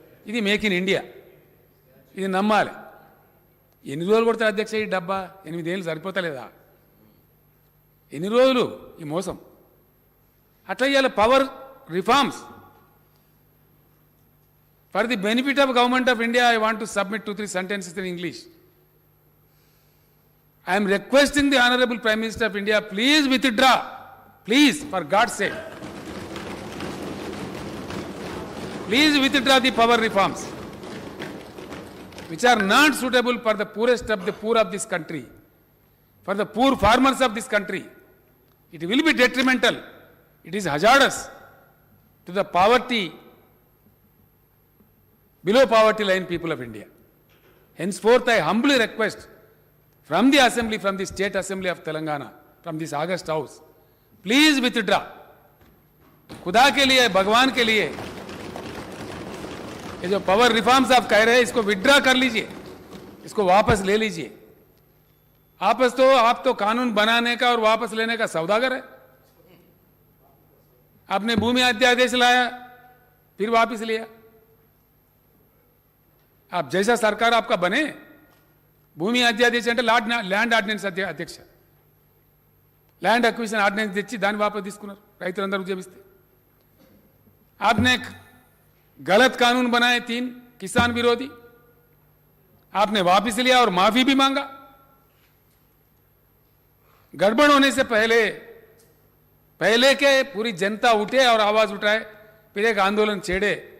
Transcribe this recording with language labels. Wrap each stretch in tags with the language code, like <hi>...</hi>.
<te>ఇది make in India, ఇది నమ్మాలి. ఎన్ని రోజులు కొడతారు అధ్యక్ష ఈ డబ్బా? 8 ఏళ్ళు సరిపోతలేదా? ఎన్ని రోజులు ఈ మోసం?</te> <en>అట్లా ఇవాళ power reforms for the benefit of government of India. I want to submit 2-3 sentences in English. I am requesting the Honorable Prime Minister of India, please withdraw, please, for God's sake, please withdraw the power reforms which are not suitable for the poorest of the poor of this country, for the poor farmers of this country. It will be detrimental, it is hazardous to the below poverty line people of India. Henceforth I humbly request from the assembly, from the state assembly of Telangana, from this August house, please withdraw.</en> <hi>खुदा के लिए, भगवान के लिए, ये जो power reforms आप कह रहे हैं इसको विड्रॉ कर लीजिए, इसको वापस ले लीजिए. आप तो कानून बनाने का और वापस लेने का सौदागर है. आपने भूमि अध्यादेश लाया, फिर वापस लिया। आप जैसा सरकार आपका बने,</hi> <te>భూమి అధ్యాదేశ అంటే ల్యాండ్ ఆర్డినెన్స్ అధ్యక్ష, ల్యాండ్ అక్విజిషన్ ఆర్డినెన్స్ తెచ్చి దాన్ని వాపసు తీసుకున్నారు రైతులందరూ ఉద్యమిస్తే।</te> <hi>आपने गलत कानून बनाए 3 किसान विरोधी, आपने वापस लिया और माफी भी मांगा। गड़बड़ होने से पहले के पूरी जनता उठे और आवाज उठाए, फिर एक आंदोलन छेड़े।</hi>